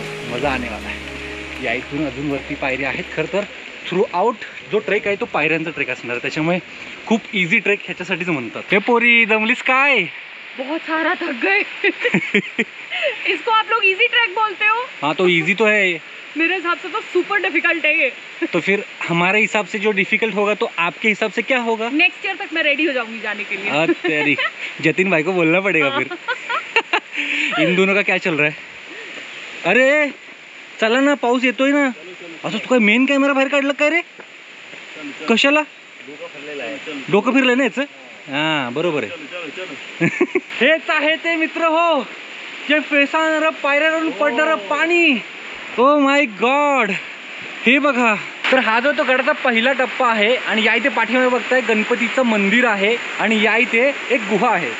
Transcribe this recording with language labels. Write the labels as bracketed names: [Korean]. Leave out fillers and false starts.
[Hindi] मजा आने वाला [Marathi] आहे. या इथून अजून वरती पायऱ्या आहेत. खरं तर थ्रू आउट जो ट्रेक आहे तो पायऱ्यांचा ट्रेक असणार आहे, त्याच्यामुळे खूप इझी ट्रेक ह्याच्यासाठीच म्हणतात. हे पोरी दमलीस काय? [Hindi] बहुत सारा थक गए. इसको आप लोग इजी ट्रैक बोलते हो? हाँ तो इजी तो है, मेरे हिसाब से तो सुपर डिफिकल्ट है ये. तो फिर हमारे हिसाब से जो डिफिकल्ट होगा तो आपके हिसाब से क्या होगा? नेक्स्ट ईयर तक मैं रेडी हो जाऊंगी जाने के लिए. तेरी जतिन भाई को बोलना पड़ेगा फिर. इन दोनों का क्या चल रहा है? [Marathi] अरे चला ना, पाऊस येतोय ना. असं तू काय मेन कॅमेरा बाहेर काढला काय रे? कशाला? डोकं फिरलं ना याचं. हा बरोबर आहे. हेच आहे ते मित्र हो, जे फेसाळणारं पायऱ्यावरून पडणारं पाणी. [English] oh my God, [Marathi] हे बघा. तर हा जो तो गडाचा पहिला टप्पा आहे आणि या इथे पाठीमागे बघताय गणपतीचं मंदिर आहे आणि या इथे एक गुहा आहे.